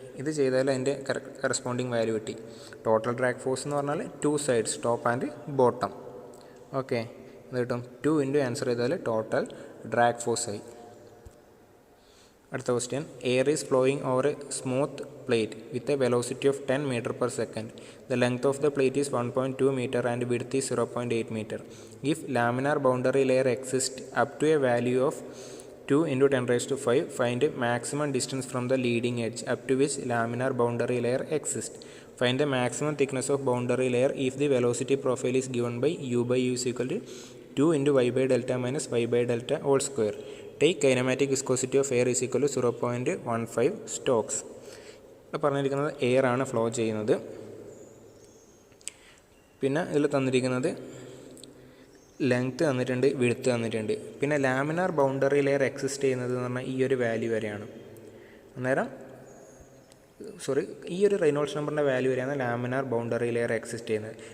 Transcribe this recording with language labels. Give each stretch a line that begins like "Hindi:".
Malayalam: ഇത് ചെയ്താൽ അതിൻ്റെ കറസ്പോണ്ടിങ് വാല്യൂ കിട്ടി. ടോട്ടൽ ഡ്രാഗ് ഫോഴ്സ് എന്ന് പറഞ്ഞാൽ 2 sides top and bottom. Okay. ഇത് കിട്ടും 2 × ആൻസർ ചെയ്താൽ ടോട്ടൽ ഡ്രാഗ് ഫോഴ്സ് ആയി. അടുത്ത question.
English: Air is flowing over a smooth plate with a velocity of 10 m/s. The length of the plate is 1.2 meter and width is 0.8 meter. If laminar boundary layer exists up to a value of 2 × 10⁵, find maximum distance from the leading edge up to which laminar boundary layer exists. Find the maximum thickness of boundary layer if the velocity profile is given by u/u is equal to 2 × y/delta minus y/delta whole square. Take kinematic viscosity of air is equal to 0.15 stokes.
Malayalam: ഇവിടെ പറഞ്ഞിരിക്കുന്നത് air ആണ് flow ചെയ്യുന്നത്. പിന്നെ ഇതിൽ തന്നിരിക്കുന്നത് length തന്നിട്ടുണ്ട്, width തന്നിട്ടുണ്ട്. പിന്നെ ലാമിനാർ ബൗണ്ടറി ലെയർ എക്സിസ്റ്റ് ചെയ്യുന്നത് എന്ന് പറഞ്ഞാൽ ഈ ഒരു വാല്യൂ വരെയാണ്. അന്നേരം ഈ ഒരു റെയ്നോൾഡ്സ് നമ്പറിൻ്റെ വാല്യൂ വരെയാണ് ലാമിനാർ ബൗണ്ടറി ലെയർ എക്സിസ്റ്റ് ചെയ്യുന്നത്.